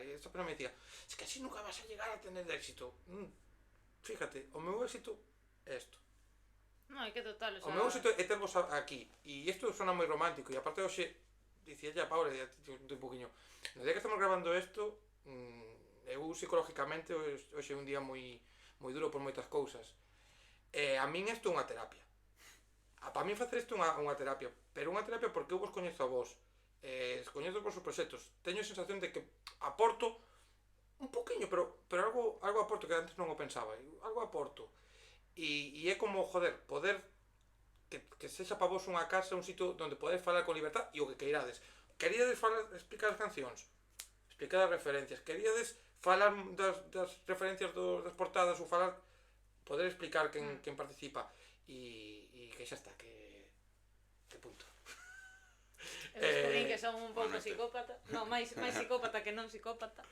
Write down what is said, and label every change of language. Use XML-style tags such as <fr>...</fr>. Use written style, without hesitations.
<es>E esa persona me decía, es que así nunca vas a llegar a tener éxito.</es> <gl>Fíjate, o meu éxito é isto. No, é que total, o O</gl> <es>sea...</es> <gl>meu éxito é tervos aquí. E isto sona moi romántico. E aparte hoxe, dicía ya Paula, un poquinho, no día que estamos grabando isto, eu psicológicamente hoxe é un día moi duro por moitas cousas. A min isto é unha terapia. Para min facer isto é unha terapia, pero unha terapia porque eu vos coñezo a vos, coñezo os vosos proxectos, teño a sensación de que aporto un poquinho, pero algo aporto que antes non o pensaba, algo aporto. E é como, joder, poder que sexa para vos unha casa, un sitio onde podedes falar con libertad e o que queirades. Queríades explicar as cancións, explicar as referencias, queríades falar das referencias das portadas ou falar, poder explicar quen participa e que xa está, que punto. Eu descubrín que son un pouco psicópata. No, máis psicópata que non psicópata.</gl>